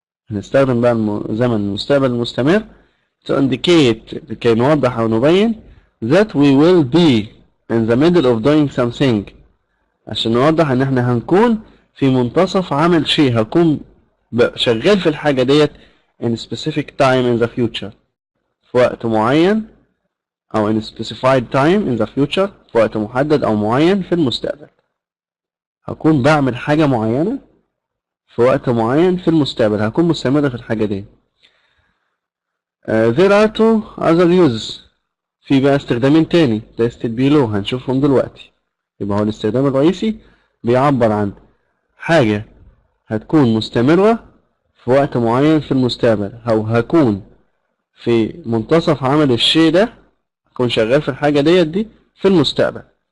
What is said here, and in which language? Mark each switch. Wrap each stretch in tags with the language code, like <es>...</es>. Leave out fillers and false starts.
<ar>هنستخدم بقى زمن المستقبل المستمر</ar> <en>to indicate،</en> <ar>لكي نوضح أو نبين</ar> <en>that we will be in the middle of doing something،</en> <ar>عشان نوضح إن احنا هنكون في منتصف عمل شيء، هكون شغال في الحاجة ديت</ar> <en>in specific time in the future،</en> <ar>في وقت معين، أو</ar> <en>in specified time in the future،</en> <ar>في وقت محدد أو معين في المستقبل. هكون بعمل حاجة معينة في وقت معين في المستقبل، هكون مستمر في الحاجة دي.</ar> <en>there are two other uses.</en> <ar>في بقى استخدامين تاني</ar> <en>listed below</en> <ar>هنشوفهم دلوقتي. يبقى هو الاستخدام الرئيسي بيعبر عن حاجة هتكون مستمرة في وقت معين في المستقبل، أو هكون في منتصف عمل الشيء ده، هكون شغال في الحاجة دي في المستقبل.</ar>